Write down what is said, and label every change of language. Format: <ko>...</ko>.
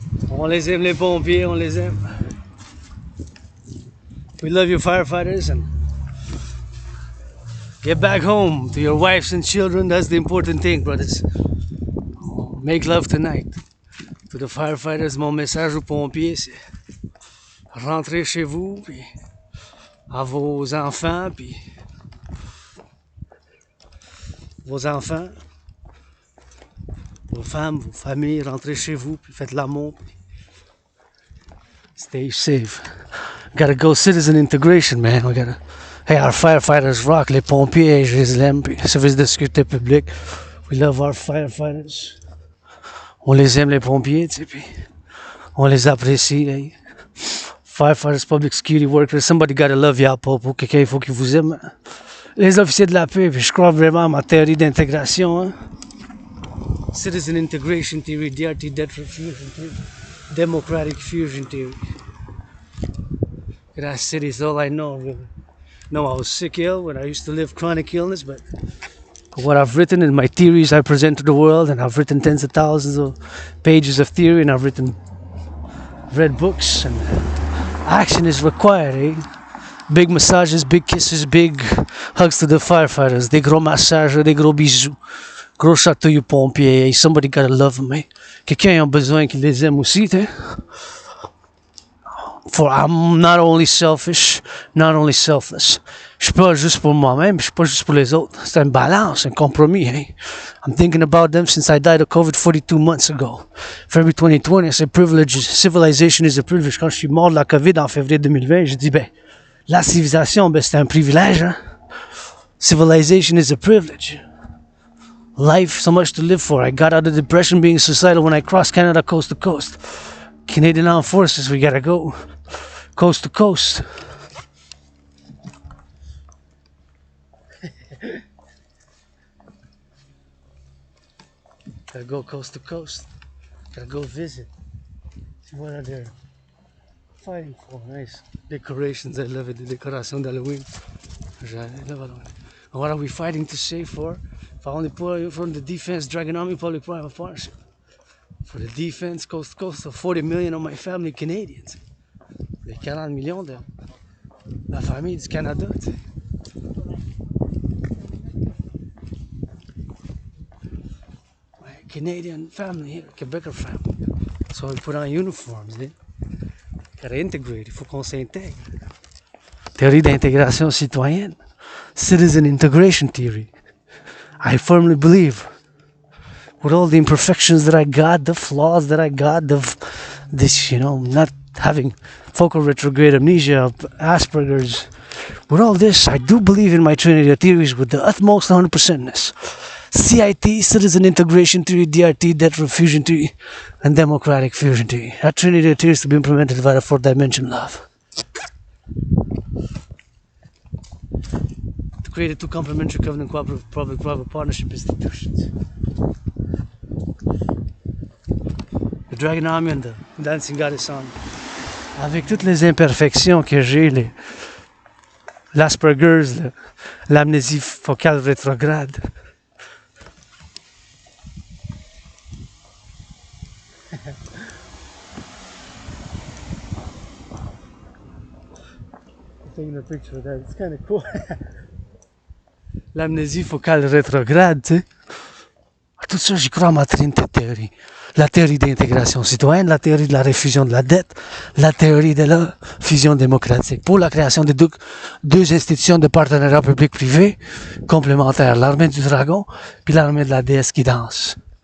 <fr>On les aime les pompiers, on les aime.</fr> <en>We love you firefighters and get back home to your wives and children. That's the important thing, brothers. Make love tonight. To the firefighters,</en> <fr>mon message aux pompiers, c'est rentrer chez vous, puis à vos enfants, puis vos enfants, vos femmes, vos familles, rentrez chez vous, puis faites l'amour, puis</fr> <en>stay safe. Gotta go citizen integration, man. We gotta. Hey, our firefighters rock.</en> <fr>Les pompiers, je les aime. Puis service de sécurité publique.</fr> <en>We love our firefighters.</en> <fr>On les aime, les pompiers, tu sais, puis on les apprécie. Hey.</fr> <en>Firefighters, public security workers, somebody gotta love y'all,</en> <fr>pour quelqu'un, il faut qu'il vous aime. Les officiers de la paix, puis je crois vraiment à ma théorie d'intégration.</fr> <en>Hein. Citizen integration theory, DRT, debt refusion theory, democratic fusion theory. That city is all I know, really. No, I was sick ill when I used to live chronic illness, but what I've written in my theories I present to the world, and I've written tens of thousands of pages of theory, and I've read books, and action is required, eh? Big massages, big kisses, big hugs to the firefighters,</en> <fr>des gros massages, des gros bisous, gros chatouilles aux pompiers, eh?</fr> <en>Somebody gotta love them, eh?</en> <fr>Quelqu'un a besoin qu'il les aime aussi, tu sais.</fr> <en>For I'm not only selfish, not only selfless.</en> <fr>Je suis pas juste pour moi-même, je suis pas juste pour les autres. C'est une balance, un compromis.</fr> <en>Hey? I'm thinking about them since I died of COVID 42 months ago. February 2020, I said privilege, civilization is a privilege.</en> <fr>Quand je suis mort de la COVID en février 2020, j'ai dit, la civilisation, c'est un privilège. Hein?</fr> <en>Civilization is a privilege. Life, so much to live for. I got out of depression being suicidal when I crossed Canada coast to coast. Canadian Armed Forces, we gotta go coast to coast. Gotta go coast to coast. Gotta go visit. See what are they fighting for. Nice decorations. I love it. The</en> <fr>décorations d'Halloween.</fr> <en>I love it. What are we fighting to save for? If I only put it from the defense, Dragon Army, public-private partnership. For the defense, coast to coast, so 40 million of my family Canadians.</en> <fr>Les 40 millions de la famille du Canada, tu sais.</fr> <en>My Canadian family here, Quebecer family. So we put on uniforms, eh? Gotta integrate,</en> <fr>il faut qu'on s'intègre. Théorie d'intégration citoyenne.</fr> <en>Citizen integration theory. I firmly believe, with all the imperfections that I got, the flaws that I got, this, not having focal retrograde amnesia, Asperger's, with all this, I do believe in my Trinity of theories with the utmost 100%ness. CIT, Citizen Integration Theory, DRT, Debt Refusion Theory, and Democratic Fusion Theory. That Trinity of theories to be implemented via fourth dimension love. To create two complementary covenant cooperative public-private partnership institutions. Le Dragon Army and the Dancing Goddess Army.</en> <fr>Avec toutes les imperfections que j'ai, l'Asperger's, l'amnésie focale rétrograde.</fr> <en>Taking a picture of that, it's kind of cool.</en> <fr>L'amnésie focale rétrograde, tu sais. Tout ça, j'y crois à ma trinité de théorie. La théorie d'intégration citoyenne, la théorie de la réfusion de la dette, la théorie de la fusion démocratique. Pour la création de deux institutions de partenariat public-privé complémentaires, l'armée du dragon puis l'armée de la déesse qui danse.</fr>